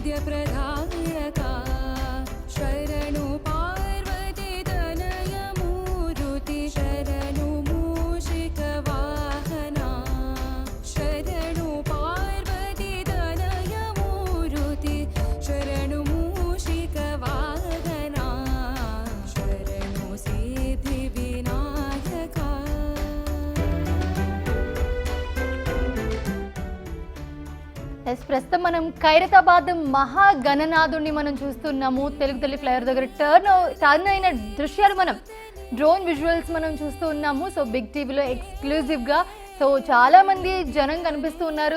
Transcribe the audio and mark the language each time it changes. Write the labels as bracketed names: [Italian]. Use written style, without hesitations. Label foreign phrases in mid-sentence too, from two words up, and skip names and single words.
[Kannada] ಪ್ರದಾಯಕಾ ಶರಣು ಪಾರ್ವತೀ ತನಯಮೂರುತಿ ಶರಣು ಮೂಷಿಕವಾಹನಾ ಶರಣು ಪಾರ್ವತೀ ತನಯಮೂರುತಿ ಶರಣು ಮೂಷಿಕವಾಹನಾ ಶರಣು ಸಿದ್ಧಿವಿನಾಯಕಾ [Telugu] ప్రస్తుతం మనం ఖైరతాబాద్ మహాగణనాథుడిని మనం చూస్తున్నాము. తెలుగు తల్లి ఫ్లైఓవర్ దగ్గర టర్న్ అయిన దృశ్యాలు మనం [English] drone visuals [Telugu] మనం చూస్తూ ఉన్నాము. సో బిగ్ టీవీలో ఎక్స్క్లూజివ్గా సో చాలా మంది జనం కనిపిస్తూ ఉన్నారు.